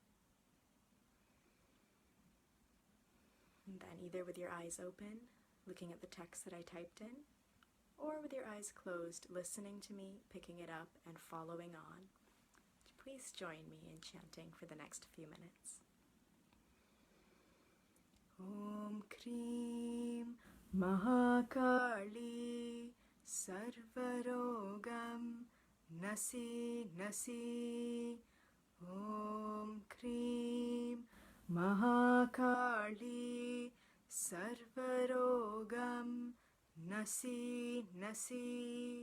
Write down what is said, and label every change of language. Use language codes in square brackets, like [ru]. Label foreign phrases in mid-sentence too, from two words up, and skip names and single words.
[en] And then either with your eyes open, looking at the text that I typed in, or with your eyes closed, listening to me, picking it up, and following on. Please join me in chanting for the next few minutes. [sa] ॐ क्रीं महाकाली सर्वरोगं नाशि नाशि. ॐ क्रीं महाकाली सर्वरोगं नाशि नाशि.